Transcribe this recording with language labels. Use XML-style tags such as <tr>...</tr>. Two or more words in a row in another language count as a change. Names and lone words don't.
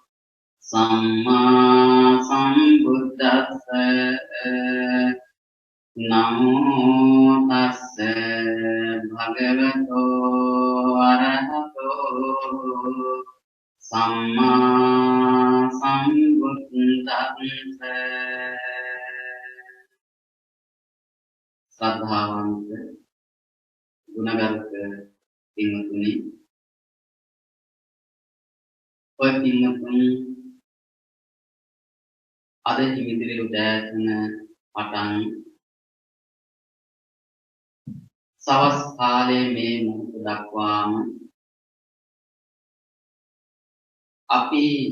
<pi>සම්මා සම්බුද්දස්ස නමෝ තස්ස භගවතු අරහතෝ සම්මා සම්බුද්දස්ස</pi> <si>ශ්‍රද්ධාවන්ත ගුණගරුක පින්වතුනි ඔය පින්වතුන් අද හිමිදිරි උදෑසන පටන් සවස් කාලයේ මේ මොහොත දක්වාම අපි</si>